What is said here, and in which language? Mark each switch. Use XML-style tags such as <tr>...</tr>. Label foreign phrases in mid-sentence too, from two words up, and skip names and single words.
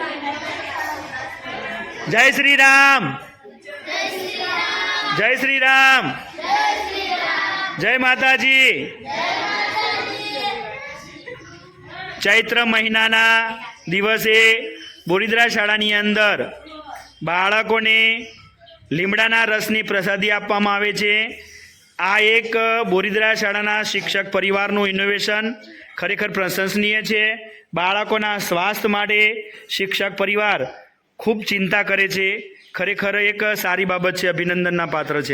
<hi>जय श्री राम, जय श्री राम, जय माताजी।</hi> <gu>ચૈત્ર મહિનાના દિવસે બોરીદ્રા શાળાની અંદર બાળકોને લીમડાના રસની પ્રસાદી આપવામાં આવે છે। આ એક બોરીદ્રા શાળાના શિક્ષક પરિવારનું ઇનોવેશન ખરેખર પ્રશંસનીય છે। બાળકોના સ્વાસ્થ્ય માટે શિક્ષક પરિવાર ખૂબ ચિંતા કરે છે, ખરેખર એક સારી બાબત છે, અભિનંદનના પાત્ર છે।</gu>